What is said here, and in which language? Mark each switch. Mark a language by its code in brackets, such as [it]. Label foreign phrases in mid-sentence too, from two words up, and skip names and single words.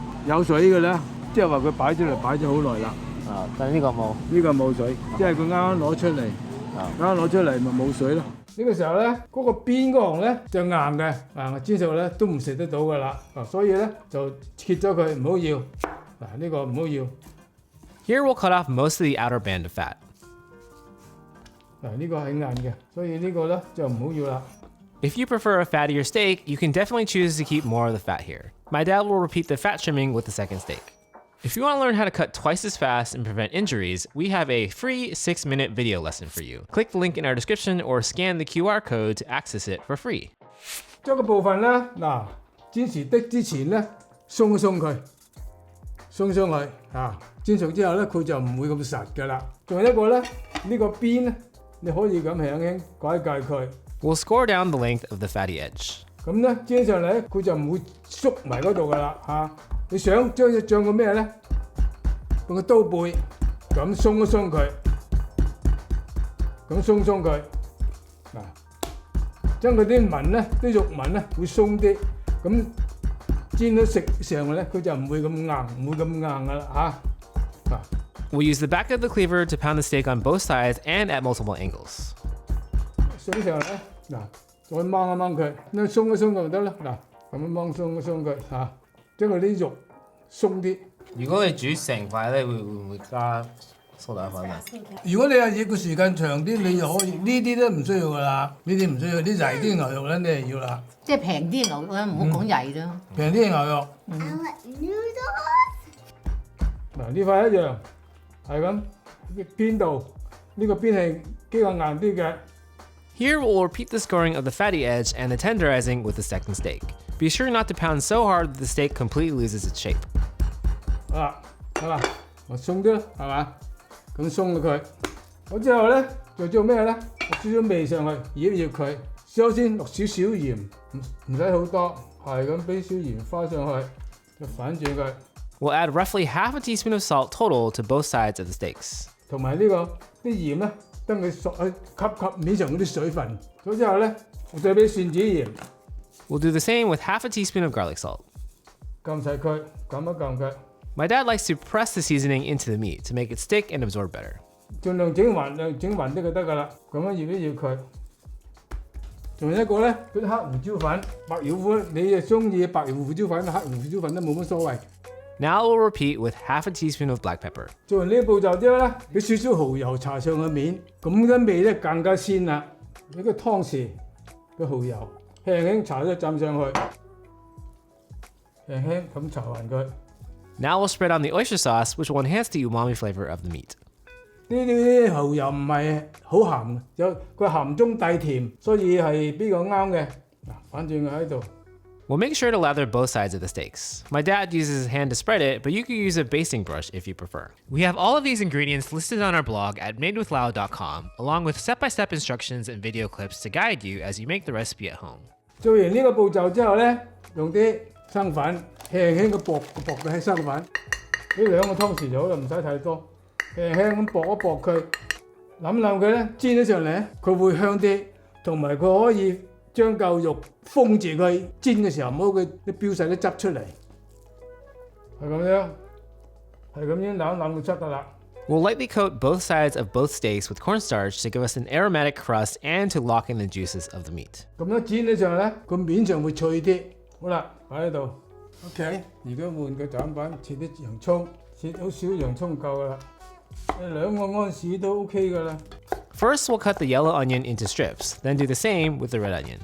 [yue] 有水嘅啦，即係話佢擺出嚟擺咗好耐啦。但係呢個冇，呢個冇水，即係佢啱啱攞出嚟，啱啱攞出嚟咪冇水咯。呢個時候咧，嗰個邊嗰行咧就硬嘅，煎熟咧都唔食得到噶啦。所以咧就切咗佢，唔好要。嗱，呢個唔好要。 [en] Here we'll cut off most of the outer band of fat. [yue] 嗱，呢個係硬嘅，所以呢個咧就唔好要啦。 [en] If you prefer a fattier steak, you can definitely choose to keep more of the fat here. My dad will repeat the fat trimming with the second steak. If you want to learn how to cut twice as fast and prevent injuries, we have a free 6-minute video lesson for you. Click the link in our description or scan the QR code to access it for free. [yue] 將個部分咧，嗱，煎時的之前咧，鬆一鬆佢，鬆佢煎熟之後咧，佢就唔會咁實㗎啦。仲有一個咧，呢個邊咧，你可以咁輕輕改一改佢。 [en] We'll score down the length of the fatty edge. [yue] 咁咧煎上嚟佢就唔會縮埋嗰度噶啦你想將個咩咧？用個刀背咁鬆一鬆佢，咁鬆佢將佢啲紋咧、啲肉紋咧會鬆啲，咁煎到食上嚟咧佢就唔會咁硬，唔會咁硬噶啦 [en] We'll use the back of the cleaver to pound the steak on both sides and at multiple angles. [yue] 上上嚟嗱，再掹一掹佢，咁鬆一鬆佢就得啦。嗱，咁樣掹鬆一鬆佢將佢啲肉鬆啲。如果你煮成塊咧，會唔會加蘇打粉啊？如果你係要個時間長啲，你就可以呢啲都唔需要噶啦，呢啲唔需要，啲曳啲牛肉咧你係要啦。即係平啲牛肉咧，唔好講曳咯。平啲牛肉。嗱呢塊一樣係咁，邊度呢個邊係比較硬啲嘅。 [en] Here we'll repeat the scoring of the fatty edge and the tenderizing with the second steak. Be sure not to pound so hard that the steak completely loses its shape. [yue] 係嘛，我鬆啲啦，係嘛，咁鬆咗佢。好之後咧，就做咩咧？落少少味上去，醃佢。首先落少少鹽，唔使好多，係咁俾少鹽花上去，就反轉佢。 [en] We'll add roughly half a teaspoon of salt total to both sides of the steaks. [yue] 同埋呢個啲鹽咧。等佢熟去吸面上嗰啲水分，咗之後咧，我再俾蒜子鹽。 [en] We'll do the same with half a teaspoon of garlic salt. [yue] 撳曬佢，撳一撳佢。 [en] My dad likes to press the seasoning into the meat to make it stick and absorb better. [yue] 盡量整勻啲就得㗎啦。咁樣醃佢。仲有一個咧，嗰啲黑胡椒粉、白胡椒粉，你誒中意白胡椒粉、黑胡椒粉都冇乜所謂。 [en] Now we'll repeat with half a teaspoon of black pepper. [yue] 做完呢個步驟之後咧，俾少少蠔油搽上個面，咁嘅味咧更加鮮啦。呢個湯匙嘅蠔油輕輕搽一浸上去，輕輕咁搽勻佢。 [en] Now we'll spread on the oyster sauce, which will enhance the umami flavor of the meat. [yue] 呢啲蠔油唔係好鹹，佢鹹中帶甜，所以係比較啱嘅。嗱，反轉佢喺度。 [en] We'll make sure to lather both sides of the steaks. My dad uses his hand to spread it, but you could use a basting brush if you prefer. We have all of these ingredients listed on our blog at madewithlau.com, along with step-by-step instructions and video clips to guide you as you make the recipe at home. [yue] 做完呢個步驟之後咧，用啲生粉輕輕嘅薄嘅喺生粉，呢兩個湯匙就好啦，唔使太多，輕輕咁薄一薄佢，冧佢咧，煎咗上嚟，佢會香啲，同埋佢可以將嚿肉封住佢，煎嘅時候唔好佢啲飆晒啲汁出嚟，係咁樣冧就得啦。 [en] We'll lightly coat both sides of both steaks with cornstarch to give us an aromatic crust and to lock in the juices of the meat. [yue] 咁樣煎起上嚟咧，個面上會脆啲。好啦，擺喺度。OK， 而家換個斬板，切啲洋葱，切好少洋葱夠噶啦。兩個安士都 OK 噶啦。 [en] First, we'll cut the yellow onion into strips, then do the same with the red onion.